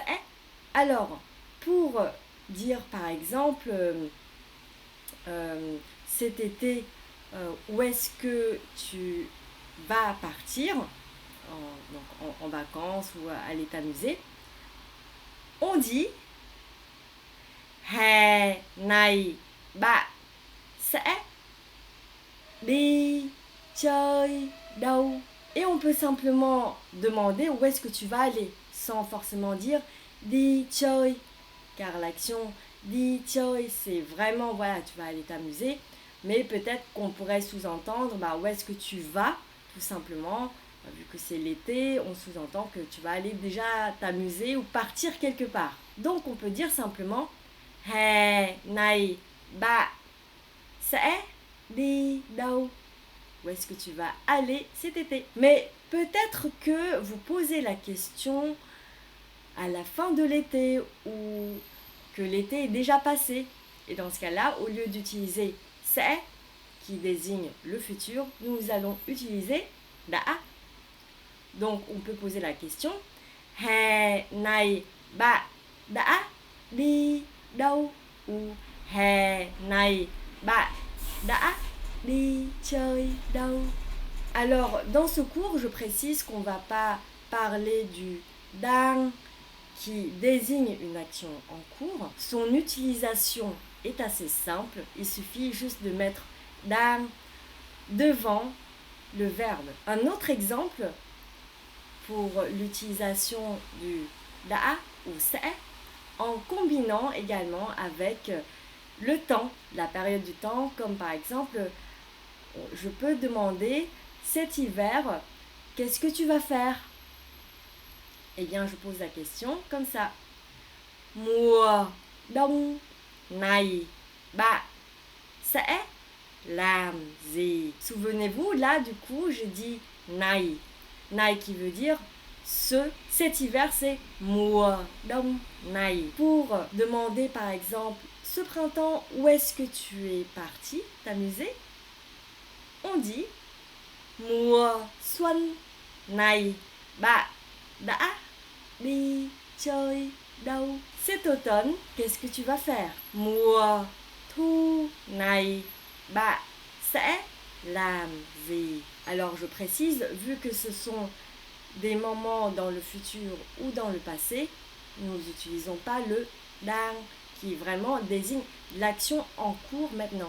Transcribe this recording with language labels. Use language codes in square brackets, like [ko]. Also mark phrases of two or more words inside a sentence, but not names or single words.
[fr] Alors, pour dire par exemple cet été, où est-ce que tu vas partir en vacances ou aller t'amuser, on dit [vi] hè này bạn sẽ đi chơi đâu. [fr] Et on peut simplement demander où est-ce que tu vas aller, sans forcément dire [vi] đi chơi, [fr] car l'action [vi] đi chơi, [fr] c'est vraiment, voilà, tu vas aller t'amuser, mais peut-être qu'on pourrait sous-entendre, où est-ce que tu vas, tout simplement, vu que c'est l'été, on sous-entend que tu vas aller déjà t'amuser ou partir quelque part. Donc on peut dire simplement [vi] hè này bạn sẽ đi đâu. [fr] Où est-ce que tu vas aller cet été? Mais peut-être que vous posez la question à la fin de l'été ou que l'été est déjà passé. Et dans ce cas-là, au lieu d'utiliser sẽ qui désigne le futur, nous allons utiliser đã. Donc on peut poser la question [vi] hè này bạn đã đi đâu? Ou hè này bạn đã đi chơi đâu? [fr] Alors, dans ce cours, je précise qu'on ne va pas parler du đang qui désigne une action en cours. Son utilisation est assez simple. Il suffit juste de mettre đang devant le verbe. Un autre exemple pour l'utilisation du đã ou sẽ, en combinant également avec le temps, la période du temps, comme par exemple, je peux demander cet hiver, qu'est-ce que tu vas faire? Eh bien, je pose la question comme ça. [vi] Mùa đông này, bạn sẽ làm gì? [fr] Souvenez-vous, là, du coup, je dis này. Này qui veut dire ce. Cet hiver, c'est [vi] mùa đông này. [fr] Pour demander, par exemple, ce printemps, où est-ce que tu es parti t'amuser? On dit [vi] mùa xuân này, bạn đã đi chơi đâu? [fr] Cet automne, qu'est-ce que tu vas faire? [vi] Mùa thu này, bạn sẽ làm gì? [fr] Alors je précise, vu que ce sont des moments dans le futur ou dans le passé, nous n'utilisons pas le đang qui vraiment désigne l'action en cours maintenant.